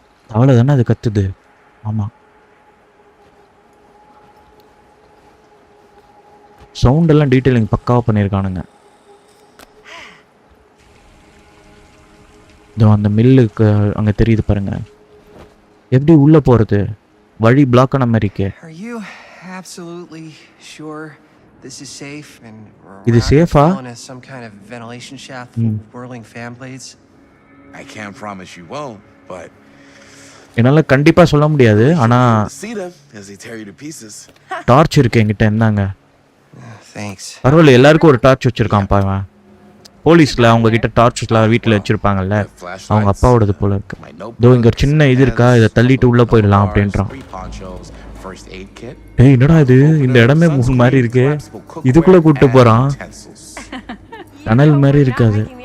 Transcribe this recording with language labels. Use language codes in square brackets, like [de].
[ta] தவளை தானே அது கத்துது. ஆமாம், சவுண்டெல்லாம் டீட்டெயிலிங் பக்காவாக பண்ணியிருக்கானுங்க. இதோ அந்த மில்லுக்கு அங்கே தெரியுது பாருங்க. எப்படி உள்ளே போகிறது? வழி பிளாக்கான மாதிரி இருக்கே. [en] Are you absolutely sure This is safe, and [ta] இது சேஃபா? [en] some kind of ventilation shaft full of whirling fan blades. I can't promise you won't, but [ta] என்னால கண்டிப்பா சொல்ல முடியாது. ஆனா [en] see them as they tear you to pieces. [ta] Torch இருக்கு என்கிட்ட. என்னங்க? [en] Thanks. [ta] பரவாயில்ல, எல்லாருக்கும் ஒரு டார்ச் வச்சிருக்கான்ப்பா இவன். போலீஸ்ல அவங்க கிட்ட டார்ச்லாம் வீட்டில் வச்சிருப்பாங்கல்ல, அவங்க அப்பாவோடது போல இருக்கு. இதோ இங்க ஒரு சின்ன இது இருக்கா, இதை தள்ளிட்டு உள்ள போயிடலாம் அப்படின்றான். ஏய் என்னடா இது, இந்த இடமே மூணு மாதிரி இருக்கு, இதுக்குள்ள கூப்பிட்டு போறான். டனல் மாதிரி இருக்காது.